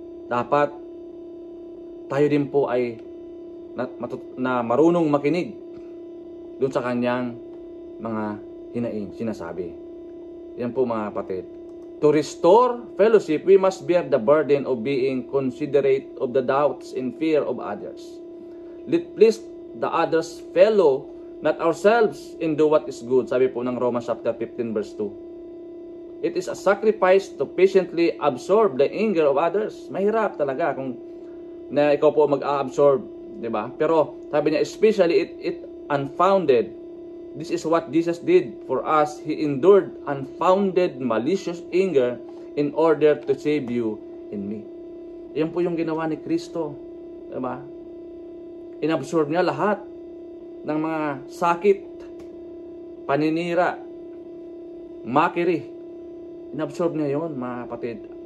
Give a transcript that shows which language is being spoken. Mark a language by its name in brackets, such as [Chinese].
[Filipino] Dapat tayo din po ay na marunong makinig doon sa kanyang mga hinaing, sinasabi. Yan po mga kapatid. [English] To restore fellowship, we must bear the burden of being considerate of the doubts and fear of others. Let please the others fellow, not ourselves, in do what is good. [Filipino] Sabi po ng [English] Romans chapter 15 verse 2. It is a sacrifice to patiently absorb the anger of others. [Filipino] Mahirap talaga kung na ikaw po mag-absorb, di ba? Pero sabi niya, [English] especially it unfounded. This is what Jesus did for us. He endured unfounded, malicious anger in order to save you and me. [Filipino] Yan po yung ginawa ni Kristo. Diba? Inabsorb niya lahat ng mga sakit, paninira, makiri. Inabsorb niya yon, mga kapatid.